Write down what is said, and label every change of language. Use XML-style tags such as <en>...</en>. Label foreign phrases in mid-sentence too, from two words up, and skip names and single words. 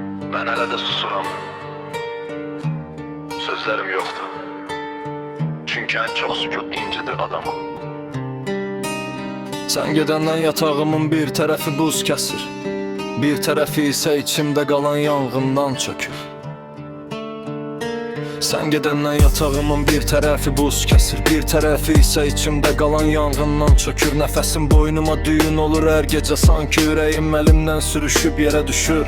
<az>Ben hələ də susuram.</az> <tr>Sözlerim yoktu. Çünkü en çok sükut incidir adamı.</tr> <az>Sen gedəndən yatağımın bir tərəfi buz kəsir, bir tərəfi isə içimdə qalan yanğından çökür. Sen gedəndən yatağımın bir tərəfi buz kəsir, bir tərəfi isə içimdə qalan yanğından çökür. Nəfəsim boynuma düyün olur hər gecə, sanki ürəyim əlimdən sürüşüb yerə düşür.</az>